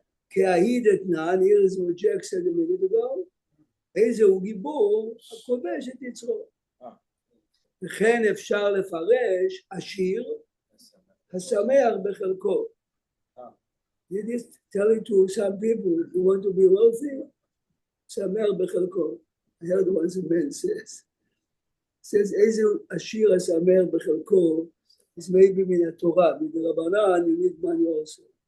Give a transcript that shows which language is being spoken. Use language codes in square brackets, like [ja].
[he] כי ההיא דתנן, [en] here is what Jack said a minute ago, [he] איזהו גיבור, הכובש את יצרו. וכן אפשר לפרש עשיר, השמח בחלקו. [en] You just tell it to some people who want to be wealthy, [he] שמח בחלקו. [en] I heard once a man says, [he] איזה עשיר השמח בחלקו, [en] is maybe [he] מן התורה, מדרבנן, [en] you need money also.